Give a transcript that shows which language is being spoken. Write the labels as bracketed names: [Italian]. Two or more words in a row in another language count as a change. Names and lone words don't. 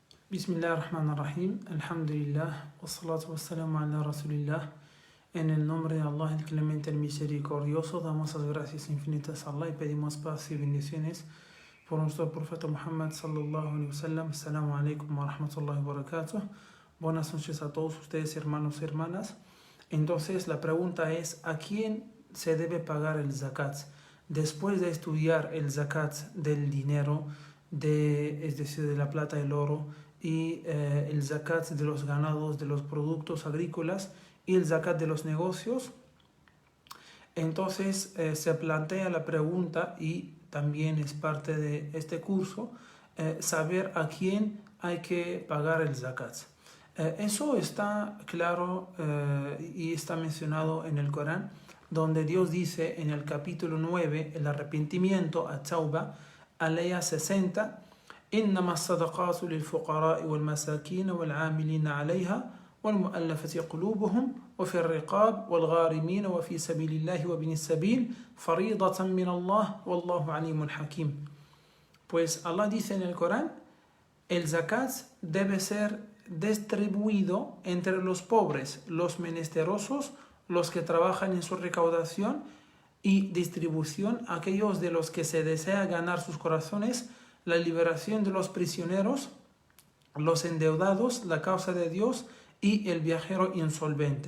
[Arabic] Bismillahirrahmanirrahim. Alhamdulillah. والصلاة والسلام على رسول الله. [Spanish] En el nombre de Allah, el clemente, el misericordioso, damos las gracias infinitas a Allah y pedimos paz y bendiciones por nuestro profeta Muhammad [Arabic] صلى الله عليه وسلم. السلام عليكم ورحمة الله وبركاته. [Spanish] Buenas noches a todos ustedes, hermanos y hermanas. Entonces, la pregunta es: ¿a quién se debe pagar el zakat? Después de estudiar el zakat del dinero, es decir, de la plata y el oro, y el zakat de los ganados, de los productos agrícolas, y el zakat de los negocios, entonces se plantea la pregunta, y también es parte de este curso, saber a quién hay que pagar el zakat. Eso está claro y está mencionado en el Corán, donde Dios dice en el capítulo 9, el arrepentimiento, at-Tawbah, alaya 60, [Arabic] إنما الصدقات للفقراء والمساكين والعاملين عليها والمؤلفة قلوبهم وفي الرقاب والغارمين وفي سبيل الله وابن السبيل فريضة من الله والله عليم حكيم. [Spanish] Pues Allah dice en el Corán, el zakat debe ser distribuido entre los pobres, los menesterosos, los que trabajan en su recaudación y distribución, aquellos de los que se desea ganar sus corazones, la liberación de los prisioneros, los endeudados, la causa de Dios y el viajero insolvente.